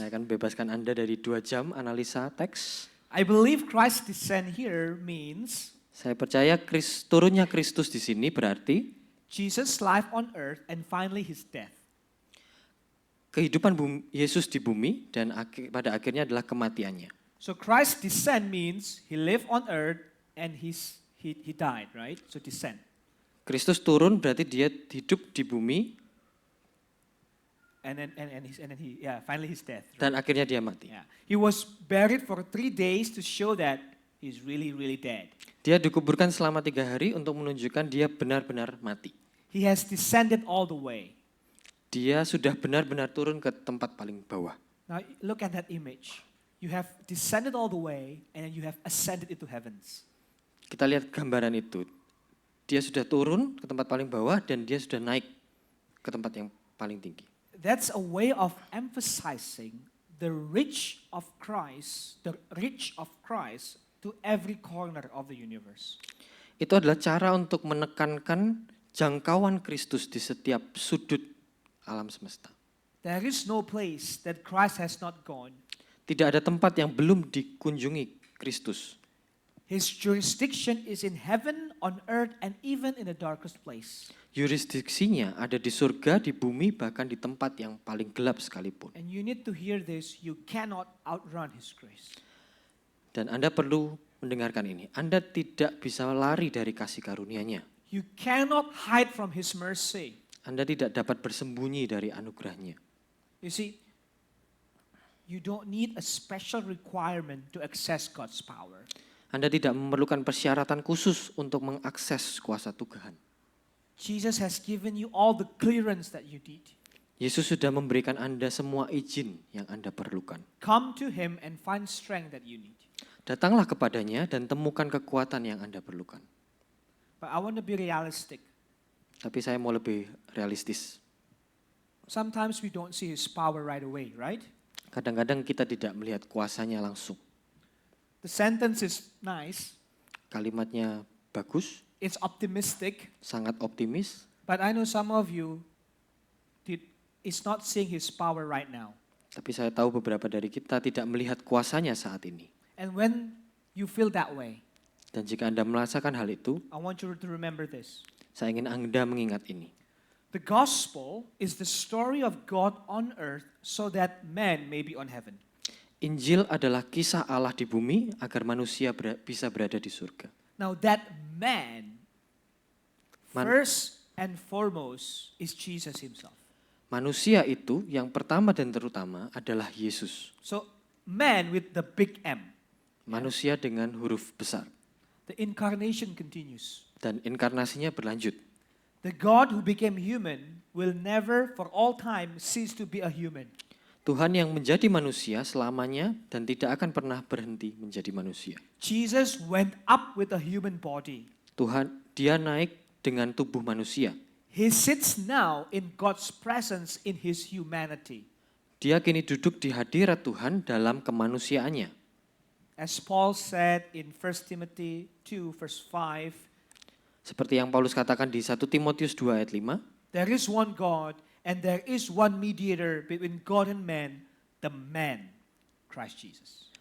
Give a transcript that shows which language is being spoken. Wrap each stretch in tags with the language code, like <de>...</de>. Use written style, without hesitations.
<id>Saya akan bebaskan Anda dari 2 jam analisa teks.</id> <en>I believe Christ's descent here means</en> <id>Saya percaya turunnya Kristus di sini berarti</id> <en>Jesus' life on earth and finally his death.</en> <id>kehidupan Yesus di bumi dan pada akhirnya adalah kematiannya.</id> <en>So Christ's descent means he lived on earth and he died, right? So descent.</en> <id>Kristus turun berarti dia hidup di bumi</id> <en>And then finally his death. Right?</en> <id>dan akhirnya dia mati.</id> <en>Yeah. He was buried for 3 days to show that he's really, really dead.</en> <id>Dia dikuburkan selama 3 hari untuk menunjukkan dia benar-benar mati.</id> <en>He has descended all the way.</en> <id>Dia sudah benar-benar turun ke tempat paling bawah.</id> <en>Now look at that image. You have descended all the way and then you have ascended into heavens.</en> <id>Kita lihat gambaran itu. Dia sudah turun ke tempat paling bawah dan dia sudah naik ke tempat yang paling tinggi.</id> <en>That's a way of emphasizing the reach of Christ to every corner of the universe.</en> <id>Itu adalah cara untuk menekankan jangkauan Kristus di setiap sudut alam semesta.</id> <en>There is no place that Christ has not gone.</en> <id>Tidak ada tempat yang belum dikunjungi Kristus.</id> <en>His jurisdiction is in heaven, on earth, and even in the darkest place.</en> <id>Yurisdiksinya ada di surga, di bumi, bahkan di tempat yang paling gelap sekalipun.</id> <en>And you need to hear this, you cannot outrun his grace.</en> <id>Dan Anda perlu mendengarkan ini. Anda tidak bisa lari dari kasih karunia-Nya.</id> <en>You cannot hide from his mercy.</en> <id>Anda tidak dapat bersembunyi dari anugerah-Nya.</id> <en>You see, you don't need a special requirement to access God's power.</en> <id>Anda tidak memerlukan persyaratan khusus untuk mengakses kuasa Tuhan.</id> <en>Jesus has given you all the clearance that you need.</en> <id>Yesus sudah memberikan Anda semua izin yang Anda perlukan.</id> <en>Come to him and find strength that you need.</en> <id>Datanglah kepadanya dan temukan kekuatan yang Anda perlukan.</id> <en>But I want to be realistic.</en> <id>Tapi saya mau lebih realistis.</id> <en>Sometimes we don't see his power right away, right?</en> <id>Kadang-kadang kita tidak melihat kuasanya langsung.</id> <en>The sentence is nice.</en> <id>Kalimatnya bagus,</id> <en>It's optimistic.</en> <id>sangat optimis.</id> <en>But I know some of you is not seeing his power right now.</en> <id>Tapi saya tahu beberapa dari kita tidak melihat kuasanya saat ini.</id> <en>And when you feel that way,</en> <id>Dan jika Anda merasakan hal itu,</id> <en>I want you to remember this.</en> <id>saya ingin Anda mengingat ini.</id> <en>The gospel is the story of God on earth so that man may be on heaven.</en> <id>Injil adalah kisah Allah di bumi agar manusia bisa berada di surga.</id> <en>Now that man, first and foremost, is Jesus himself.</en> <id>Manusia itu yang pertama dan terutama adalah Yesus.</id> <en>So man with the big M.</en> <id>Manusia dengan huruf besar.</id> <en>The incarnation continues.</en> <id>Dan inkarnasinya berlanjut.</id> <en>The God who became human will never for all time cease to be a human.</en> <id>Tuhan yang menjadi manusia selamanya dan tidak akan pernah berhenti menjadi manusia.</id> <en>Jesus went up with a human body.</en> <id>Dia naik dengan tubuh manusia.</id> <en>He sits now in God's presence in his humanity.</en> <id>Dia kini duduk di hadirat Tuhan dalam kemanusiaannya.</id> <en>As Paul said in 1 Timothy 2 verse 5,</en> <id>Seperti yang Paulus katakan di 1 Timotius 2 ayat 5,</id> <en>there is one God and there is one mediator between God and man, the man, Christ Jesus.</en>